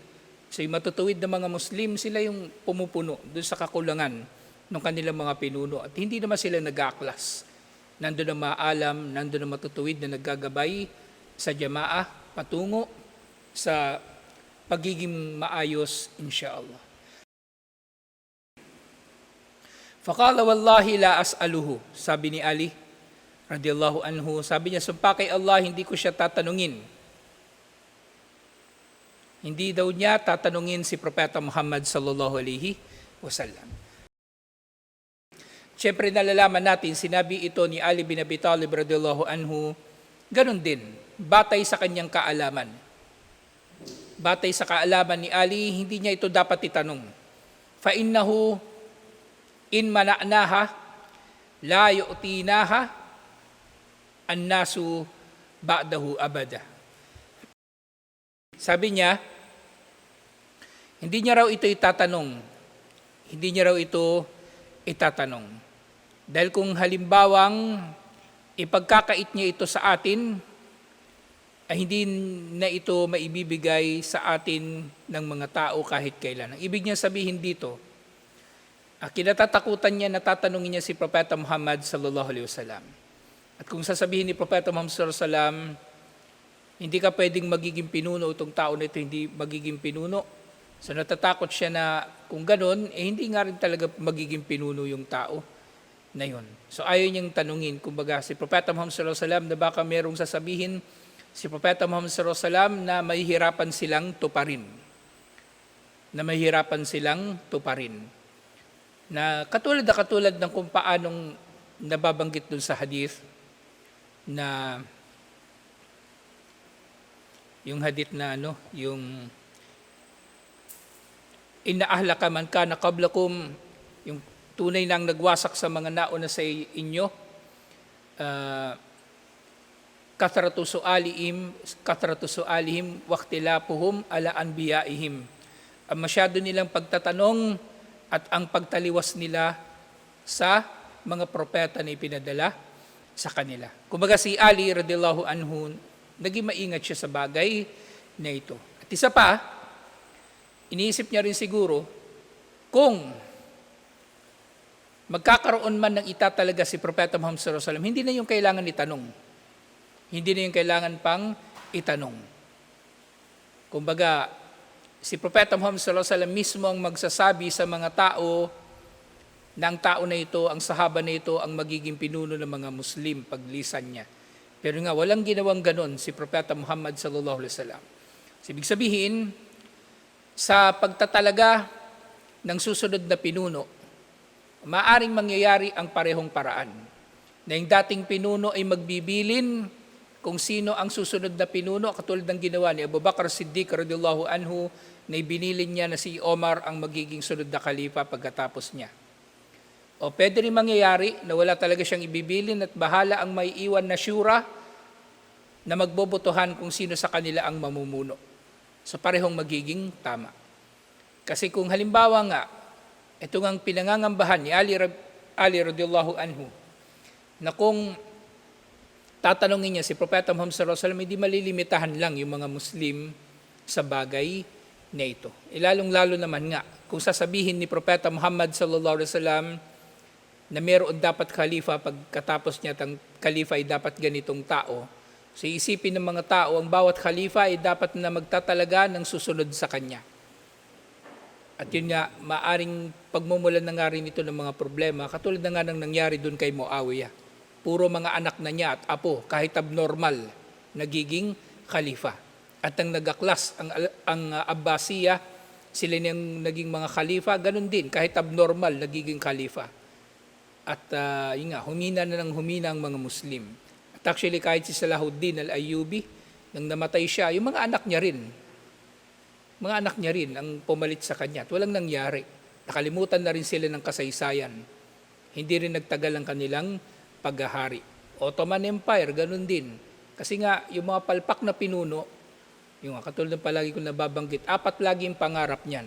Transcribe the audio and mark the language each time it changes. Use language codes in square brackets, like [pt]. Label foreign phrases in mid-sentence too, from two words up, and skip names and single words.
[tl] So yung matutuwid na mga Muslim, sila yung pumupuno doon sa kakulangan ng kanilang mga pinuno. At hindi naman sila nag-aaklas. Nandun ang maalam, nandun ang matutuwid na naggagabay sa jamaah patungo sa pagiging maayos insyaallah. [ar] فقال والله لا أسأله, [tl] sabi ni Ali [ar] رضي الله عنه, [tl] sabi niya, sumpa kay Allah, hindi ko siya tatanungin. Hindi daw niya tatanungin si Propeta Muhammad [ar] صلى الله عليه وسلم. [tl] Siyempre nalalaman natin, sinabi ito ni Ali bin Abi Talib [ar] رضي الله عنه, [tl] ganun din, batay sa kanyang kaalaman. Batay sa kaalaman ni Ali, hindi niya ito dapat itanong. [ar] فإنه إن منعناها لا يعطيناها الناس بعده أبدا. [tl] Sabi niya, hindi niya raw ito itatanong. Hindi niya raw ito itatanong. Dahil kung halimbawang ipagkakait niya ito sa atin, ay hindi na ito maibibigay sa atin ng mga tao kahit kailan. Ang ibig niya sabihin dito, kinatatakutan niya na tatanungin niya si Propeta Muhammad [ar] صلى الله عليه وسلم. [tl] At kung sasabihin ni Propeta Muhammad [ar] صلى الله عليه وسلم, [tl] hindi ka pwedeng magiging pinuno itong tao na ito, hindi magiging pinuno. So natatakot siya na kung ganun, hindi nga rin talaga magiging pinuno yung tao na yun. So ayaw niyang tanungin, kumbaga si Propeta Muhammad [ar] صلى الله عليه وسلم [tl] na baka merong sasabihin si Propeta Muhammad [ar] صلى الله عليه وسلم [tl] na mahihirapan silang tuparin. Na mahihirapan silang tuparin. Na katulad ng kung paanong nababanggit dun sa hadith na yung hadith na yung [ar] إن أهلك من كان قبلكم, [tl] yung tunay nang nagwasak sa mga nauna sa inyo, [ar] كثرة سؤالهم واختلافهم على أنبيائهم. [tl] Ang masyado nilang pagtatanong at ang pagtaliwas nila sa mga propeta na ipinadala sa kanila. Kumbaga si Ali [ar] رضي الله عنه, [tl] naging maingat siya sa bagay na ito. At isa pa, iniisip niya rin siguro, kung magkakaroon man ng itatalaga si Propeta Muhammad [ar] صلى الله عليه وسلم, [tl] hindi na yung kailangan itanong. Hindi na yung kailangan pang itanong. Kumbaga, si Propeta Muhammad [ar] صلى الله عليه وسلم [tl] mismo ang magsasabi sa mga tao na ang tao na ito, ang sahaba na ito, ang magiging pinuno ng mga Muslim paglisan niya. Pero nga, walang ginawang ganon si Propeta Muhammad [ar] صلى الله عليه وسلم. [tl] Ibig sabihin, sa pagtatalaga ng susunod na pinuno, maaring mangyayari ang parehong paraan. Na yung dating pinuno ay magbibilin kung sino ang susunod na pinuno, katulad ng ginawa ni Abu Bakr Siddiq [ar] رضي الله عنه, [tl] na ibinilin niya na si Omar ang magiging sunod na khalifa pagkatapos niya. O pwede rin mangyayari na wala talaga siyang ibibilin at bahala ang may iwan na syura na magbobotohan kung sino sa kanila ang mamumuno. So parehong magiging tama. Kasi kung halimbawa nga, ito ang pinangangambahan ni Ali [ar] رضي الله عنه, [tl] na kung tatanungin niya si Propeta Muhammad [ar] صلى الله عليه وسلم, [tl] hindi malilimitahan lang yung mga Muslim sa bagay na ito. Lalong-lalo naman nga, kung sasabihin ni Propeta Muhammad [ar] صلى الله عليه وسلم [tl] na meron dapat khalifa, pagkatapos niya ang khalifa ay dapat ganitong tao, so isipin ng mga tao, ang bawat khalifa ay dapat na magtatalaga ng susunod sa kanya. At yun nga, maaring pagmumulan na nga rin ito ng mga problema, katulad na nga nang nangyari dun kay Muawiyah. Puro mga anak na niya at apo, kahit abnormal, nagiging khalifa. At ang nagaklas, ang Abbasiyah, sila niyang naging mga khalifa, ganun din, kahit abnormal, nagiging khalifa. At yun nga, humina na ng humina ang mga Muslim. At actually, kahit si Salahuddin al-Ayyubi, nang namatay siya, yung mga anak niya rin ang pumalit sa kanya. At walang nangyari. Nakalimutan na rin sila ng kasaysayan. Hindi rin nagtagal ang kanilang paghahari. Ottoman Empire, ganun din. Kasi nga, yung mga palpak na pinuno, yung katulad ng palagi kong nababanggit, 4 lagi yung pangarap niyan.